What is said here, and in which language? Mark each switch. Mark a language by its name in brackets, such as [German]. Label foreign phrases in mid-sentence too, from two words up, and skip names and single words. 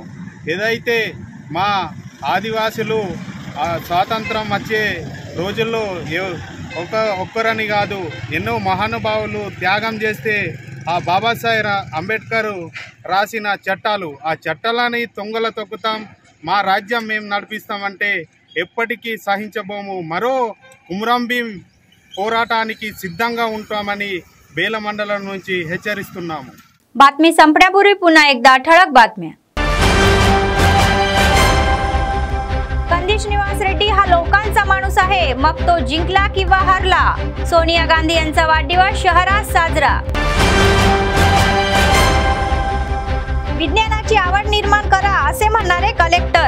[Telugu] ఏదైతే మా ఆదివాసులు స్వాతంత్రం వచ్చే రోజుల్లో ఒక్కరని కాదు ఎన్నో మహానుభావులు త్యాగం చేస్తే ఆ బాబాసాహెబ్ అంబేద్కర్ రాసిన చట్టాలు, ఆ చట్టాలని తొంగల తొక్కుతాం, మా రాజ్యం మేము నడిపిస్తామంటే ఎప్పటికీ సహించబోము. మరో కుమ్రం భీం పోరాటానికి సిద్ధంగా ఉంటామని బేల మండలం నుంచి హెచ్చరిస్తున్నాము. [Marathi] बातमी संपण्यापूर्वी पुन्हा एकदा ठळक बातम्या. कंदिश निवास रेड्डी हा लोकांचा माणूस आहे, मग तो जिंकला किंवा हरला. सोनिया गांधी यांचा वाढदिवस शहरात साजरा. विज्ञानाची आवड निर्माण करा असे म्हणणारे कलेक्टर.